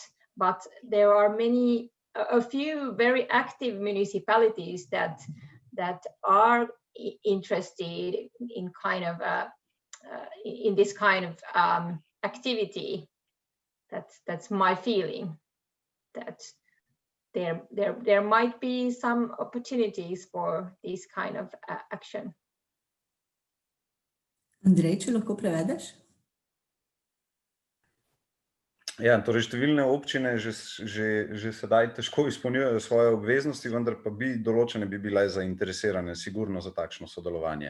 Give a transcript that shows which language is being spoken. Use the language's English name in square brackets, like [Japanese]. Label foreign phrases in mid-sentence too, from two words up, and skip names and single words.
[English] But there are a few very active municipalities that are interested in kind of in this kind of activity. That's my feeling, that there might be some opportunities for this kind of action. [Slovenian] Andrej, če lahko prevedeš? Ja, torej številne občine že sedaj težko izpolnjujejo svoje obveznosti, vendar pa določene bi bile zainteresirane sigurno za takšno sodelovanje.